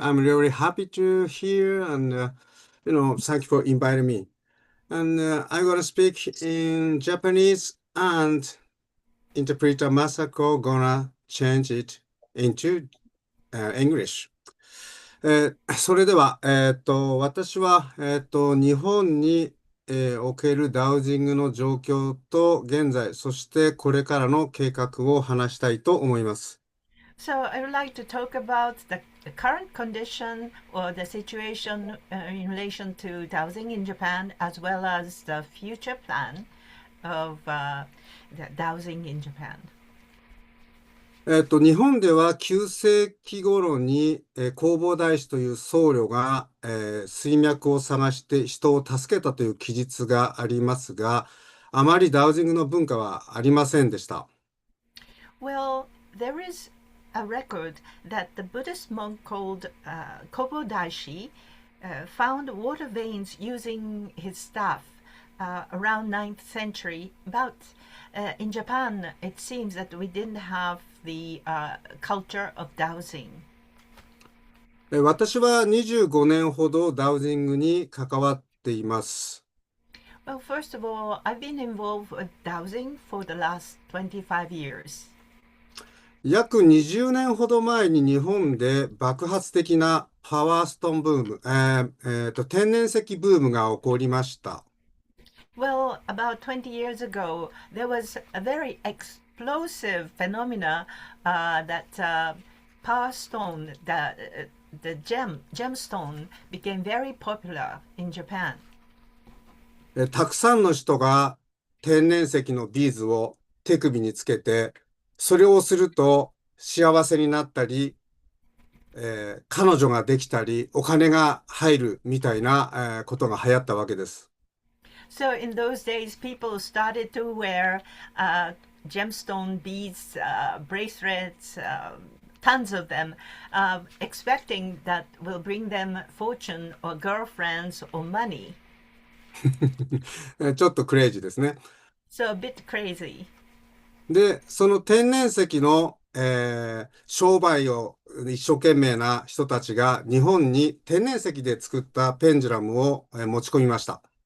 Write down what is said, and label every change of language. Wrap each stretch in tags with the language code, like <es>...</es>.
<en>I'm really happy to hear and, thank you for inviting me. And I'm going to speak in Japanese and interpreter Masako gonna change it into English.</en> <ja>それでは、私は、日本におけるダウジングの状況と現在、そしてこれからの計画を話したいと思います。</ja> <en>So I would like to talk about the current condition or the situation in relation to dowsing in Japan, as well as the future plan of the dowsing in Japan.</en> <ja>日本では9世紀頃に、弘法大師という僧侶が、水脈を探して人を助けたという記述がありますが、あまりダウジングの文化はありませんでした。</ja> <en>Well, there is a record that the Buddhist monk called Kobo Daishi found water veins using his staff around 9th century. But in Japan, it seems that we didn't have the culture of dowsing.</en> <ja>私は25年ほどダウジングに関わっています。</ja> <en>Well, first of all, I've been involved with dowsing for the last 25 years.</en> <ja>約20年ほど前に日本で爆発的なパワーストーンブーム、天然石ブームが起こりました。</ja> <en>Well, about 20 years ago, there was a very explosive phenomena that power stone, the gemstone, became very popular in Japan.</en> <ja>たくさんの人が天然石のビーズを手首につけて、それをすると幸せになったり、彼女ができたり、お金が入るみたいな、ことが流行ったわけです。</ja> <en>So in those days, people started to wear gemstone beads, bracelets, tons of them, expecting that will bring them fortune or girlfriends or money.</en> <ja>ちょっとクレイジーですね。</ja> <en>So a bit crazy.</en> <ja>で、その天然石の、商売を一生懸命な人たちが日本に天然石で作ったペンジュラムを、持ち込みました。</ja>